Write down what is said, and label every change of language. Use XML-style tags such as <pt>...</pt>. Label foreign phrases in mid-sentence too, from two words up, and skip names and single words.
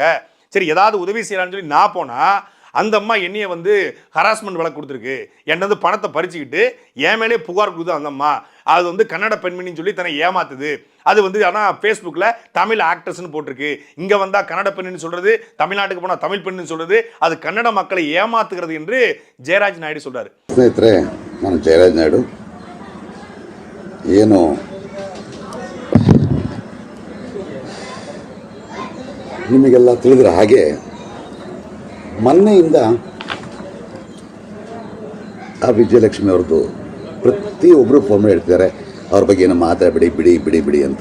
<ta>சரி ஏதாவது உதவி செய்யலான்னு சொல்லி நான் போனா அந்த அம்மா என்னைய வந்து ஹராஸ்மெண்ட் வழக்கு கொடுத்துருக்கு, என்ன வந்து பணத்தை பறிச்சுக்கிட்டு என் மேலே புகார் கொடுத்து அந்த அம்மா அது வந்து கன்னட பெண்மணின்னு சொல்லி தன்னை ஏமாத்துது. அது வந்து ஆனால் ஃபேஸ்புக்கில் தமிழ் ஆக்டர்ஸ்னு போட்டிருக்கு, இங்கே வந்தால் கன்னட பெண்ணுன்னு சொல்கிறது, தமிழ்நாட்டுக்கு போனால் தமிழ் பெண்ணுன்னு சொல்கிறது, அது கன்னட மக்களை ஏமாத்துகிறது என்று ஜெயராஜ் நாயுடு சொல்றாரு.</ta> <kn>ಸ್ನೇಹಿತರೆ, ನಾನು ಜಯರಾಜ್ ನಾಯ್ಡು. ಏನು ನಿಮಗೆಲ್ಲ ತಿಳಿದ್ರೆ ಹಾಗೆ ಮೊನ್ನೆಯಿಂದ ಆ ವಿಜಯಲಕ್ಷ್ಮಿ ಅವ್ರದ್ದು ಪ್ರತಿಯೊಬ್ಬರು ಫೋನ್ ಮಾಡಿ ಹೇಳ್ತಿದ್ದಾರೆ ಅವ್ರ ಬಗ್ಗೆ ಏನೋ ಮಾತಾಡಬೇಡಿ, ಬಿಡಿ ಬಿಡಿ ಬಿಡಿ ಅಂತ.</kn>